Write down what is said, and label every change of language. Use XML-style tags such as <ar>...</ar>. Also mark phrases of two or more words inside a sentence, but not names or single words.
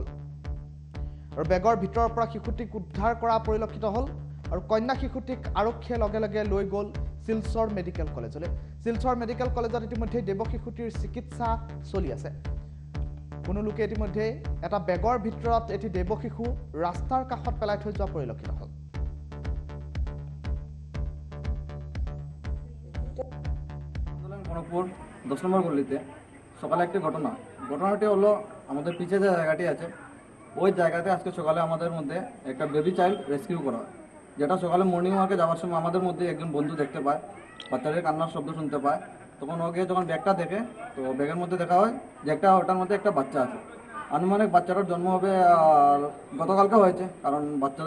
<as>আৰু বেগৰ ভিতৰৰ পৰা শিশুটিক উদ্ধাৰ কৰা পৰিলক্ষিত হ'ল। আৰু কন্যা শিশুটিক আৰক্ষীয়ে লগে লগে লৈ গ'ল শিলচৰ মেডিকেল কলেজলৈ। শিলচৰ মেডিকেল কলেজত ইতিমধ্যে দেৱশিশুটিৰ চিকিৎসা চলি আছে। কোনো লোকে ইতিমধ্যে এটা বেগৰ ভিতৰত এটি দেৱ শিশু ৰাস্তাৰ কাষত পেলাই থৈ যোৱা পৰিলক্ষিত হ'ল</as> <bn>খড়গপুর 10 নম্বর গলিতে সকালে একটি ঘটনাটি হলো আমাদের পিছে যে জায়গাটি আছে ওই জায়গাতে আজকে সকালে আমাদের মধ্যে একটা</bn> <en>baby child rescue</en> <bn>করা হয় যেটা সকালে</bn> <en>morning walk</en> <bn>যাওয়ার সময় আমাদের মধ্যে একজন বন্ধু দেখতে পায় বাচ্চাদের কান্নার শব্দ শুনতে পায় তখন ওকে যখন ব্যাগটা দেখে তো ব্যাগের মধ্যে দেখা হয় যে ওটার মধ্যে একটা বাচ্চা আছে আনুমানিক বাচ্চাটার জন্ম হবে গতকালকে হয়েছে কারণ বাচ্চাদের</bn>